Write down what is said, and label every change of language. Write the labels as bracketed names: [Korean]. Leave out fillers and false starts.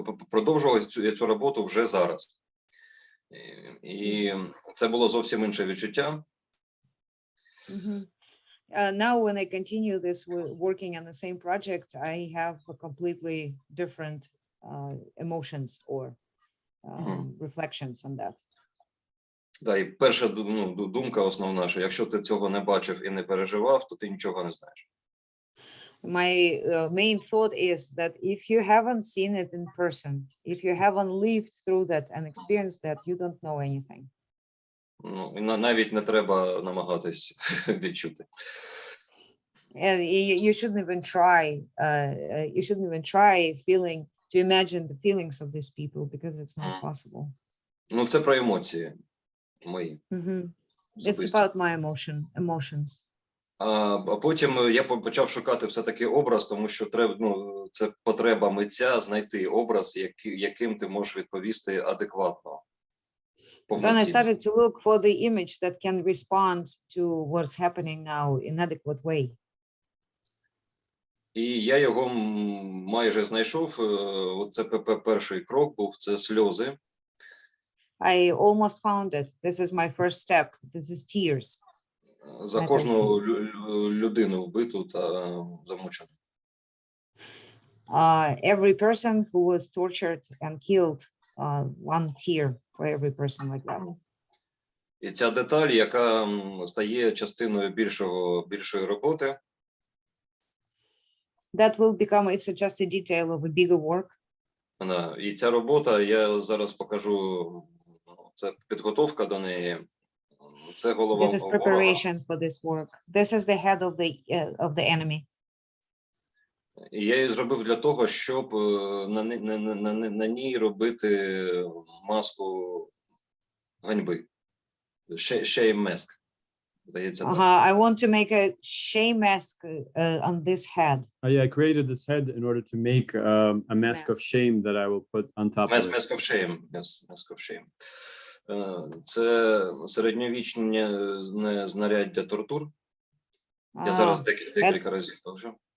[Ukrainian] продовжував цю роботу вже зараз. І це було зовсім інше відчуття. [English] Now, when I continue this working on the same project, I have a completely different emotions or reflections on that. [Ukrainian] Да, і перша думка основна, що якщо ти цього не бачив і не переживав, то ти нічого не знаєш. [English] My main thought is that if you haven't seen it in person, if you haven't lived through that and experienced that, you don't know anything. [Ukrainian] Ну, і навіть не треба намагатись відчути. [English] And you shouldn't even try. You shouldn't even try to imagine the feelings of these people, because it's not possible. [Ukrainian] Ну, це про емоції мої. [English] It's about my emotions. [Ukrainian] А потім я почав шукати все-таки образ, тому що треба, ну, це потреба митця знайти образ, яким ти можеш відповісти адекватно. [English] Then I started to look for the image that can respond to what's happening now in an adequate way. [Ukrainian] І я його майже знайшов. Оце перший крок був, це сльози. [English] I almost found it. This is my first step. This is tears. [Ukrainian] За кожну людину вбиту та замучену. [English] Every person who was tortured and killed, one tear for every person like that. [Ukrainian] І ця деталь, яка стає частиною більшої роботи. [English] That will become, it's just a detail of a bigger work. [Ukrainian] І ця робота, я зараз покажу, це підготовка до неї. Це голова [English] This is preparation for this work. This is the head of the enemy. [Ukrainian] І я її зробив для того, щоб на ній робити маску ганьби. [English] Shame mask. [Ukrainian] Здається, так. [English] I want to make a shame mask on this head. Yeah, I created this head in order to make a mask of shame that I will put on top of it. Mask of shame. Yes, mask of shame. [Ukrainian] Це середньовічне знаряддя тортур. Я зараз декілька разів кажу.